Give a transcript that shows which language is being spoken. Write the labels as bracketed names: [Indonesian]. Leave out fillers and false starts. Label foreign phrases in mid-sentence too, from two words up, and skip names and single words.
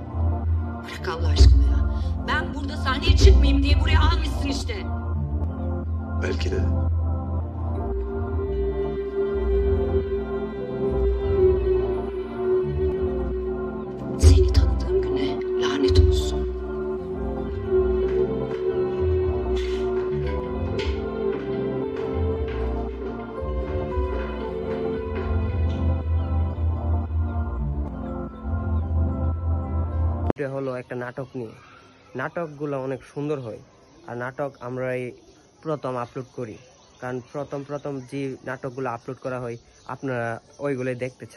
[Turkish] Bırak Allah aşkına ya. Ben burada sahneye çıkmayayım diye buraya almışsın işte. Belki de. Seni tanıdığım güne lanet olsun. [Bangla] এটা হলো একটা নাটক নিয়ে। নাটকগুলো অনেক সুন্দর হয় আর নাটক আমরা এই প্রথম আপলোড করি, কারণ প্রথম যে নাটকগুলো আপলোড করা হয় আপনারা ওইগুলোই দেখতে চান।